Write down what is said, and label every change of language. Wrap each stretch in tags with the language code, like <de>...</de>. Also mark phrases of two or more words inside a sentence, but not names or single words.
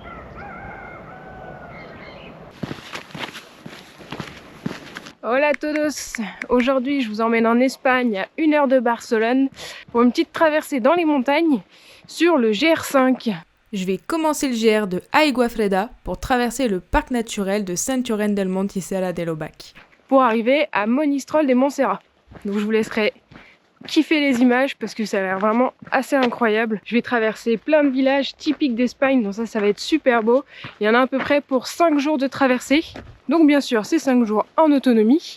<es>Hola todos!</es> <fr>Aujourd'hui, je vous emmène en Espagne à 1 heure de Barcelone pour une petite traversée dans les montagnes sur le GR5. Je vais commencer le GR de Aigua Freda pour traverser le parc naturel de Sant Llorenç del Munt i Serra de l'Obac. Pour arriver à Monistrol des Montserrat. Donc je vous laisserai kiffer les images parce que ça a l'air vraiment assez incroyable. Je vais traverser plein de villages typiques d'Espagne, donc ça va être super beau. Il y en a à peu près pour 5 jours de traversée. Donc bien sûr, c'est 5 jours en autonomie.</fr>